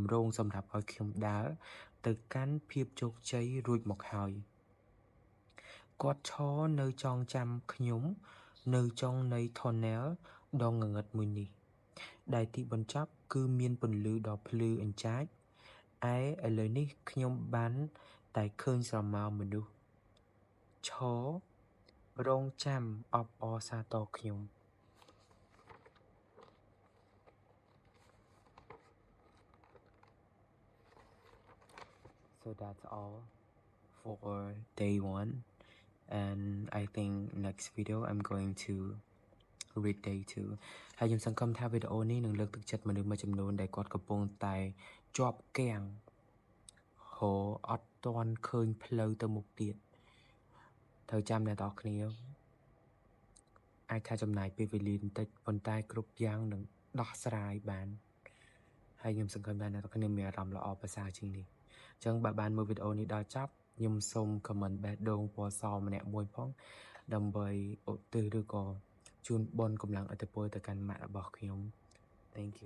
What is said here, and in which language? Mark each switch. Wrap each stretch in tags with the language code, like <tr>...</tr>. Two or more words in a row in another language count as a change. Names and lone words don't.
<km>ម្រោងសម្រាប់ឲ្យខ្ញុំដើរទៅកាន់ភាពជោគជ័យរួចមកហើយគាត់ឈរនៅចងចាំខ្ញុំនៅចុងនៃ Tunnel ដ៏ងងឹតមួយនេះដែលទីបញ្ចប់គឺមានពន្លឺដ៏ភ្លឺអញ្ចាចឥឡូវនេះខ្ញុំបានតែឃើញស្រមោលមនុស្សឈររងចាំអបអរសាទរខ្ញុំ</km> <en>So that's all for day 1 and I think next video I'm going to read day 2</en> <km>ហើយខ្ញុំសង្ឃឹមថាវីដេអូនេះនឹងលើកទឹក ចិត្តមនុស្សមួយចំនួនដែលគាត់កំពុងតែជាប់គាំងអត់ទាន់ឃើញផ្លូ វទៅមុខទៀតត្រូវចាំអ្នកទាំងអស់គ្នាអាចថាចំណាយពេលវេលាបន្តិចប៉ុន្តែគ្រប់យ៉ាងនឹងដោះស្រាយបានហើយខ្ញុំសង្ឃឹមថាអ្នកទាំងអស់គ្នាមានអារម្មណ៍ល្អប្រសើរជាងនេះអញ្ចឹងបើបានមើលវីដេអូនេះដល់ចប់ខ្ញុំសូម comment បេះដូងពណ៌សម្នាក់មួយផងដើម្បីឧទ្ទិសឬក៏ជូនបុណ្យកម្លាំងឥទ្ធិពលទៅកាន់ម៉ាក់របស់ខ្ញុំ</km> <en>Thank you</en>